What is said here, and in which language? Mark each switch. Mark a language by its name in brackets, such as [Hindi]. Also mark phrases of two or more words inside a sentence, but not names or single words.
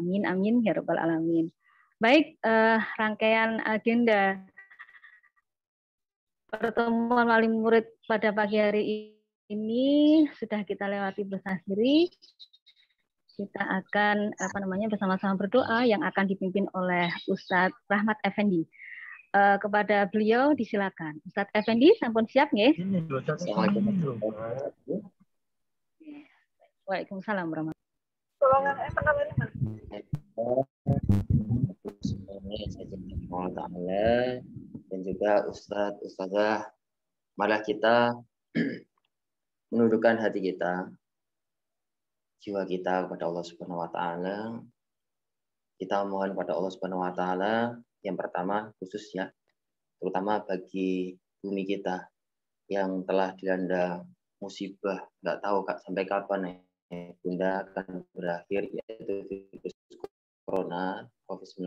[Arabic] آمين آمين يا رب العالمين. [Indonesian] Baik, rangkaian agenda pertemuan wali murid pada pagi hari ini sudah kita lewati bersahiri. Kita akan bersama-sama berdoa yang akan dipimpin oleh Ustadz Rahmat Effendi. Kepada beliau disilakan. Ustadz Effendi, [Javanese] sampun siap nggih? [Arabic] وعليكم السلام ورحمة الله wabarakatuh. [Indonesian] Dan juga Ustadz, Ustazah, marilah kita menundukkan hati kita, jiwa kita kepada Allah [Arabic] سبحانه وتعالى. [Indonesian] Kita mohon kepada Allah [Arabic] سبحانه وتعالى [Indonesian] yang pertama khusus ya, terutama bagi bumi kita yang telah dilanda musibah, nggak tahu sampai kapan Bunda akan berakhir, yaitu virus corona COVID-19.